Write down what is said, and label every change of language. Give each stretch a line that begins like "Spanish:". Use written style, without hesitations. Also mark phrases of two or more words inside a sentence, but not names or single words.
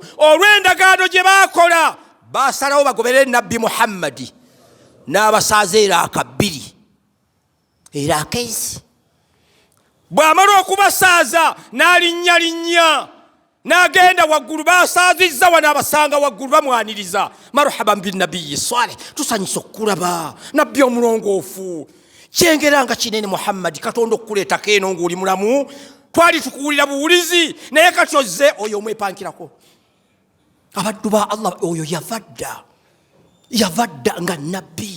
Ganda: Olw'endagaano gye baakola, baasalawo bagoberere nabbi Muhammadi, n'abasaaza era akabbiri era akeesi. Bw'amala okubasaaza n'alinnyalinnya, n'agenda waggulu, basaazizza wano abasanga waggulu bamwaniriza,
Arabic: مرحبا بالنبي الصالح,
Ganda: tusanyusa okulaba nabbi omulongoofu, kyengera nga kinene Muhammadi, Katonda okukuleetako eno ng'oli mulamu, twali tukuwulira buwulizi, naye kati ozze oyo omwepankirako. Abaddu ba Allah, oyo yavadda nga nabbi.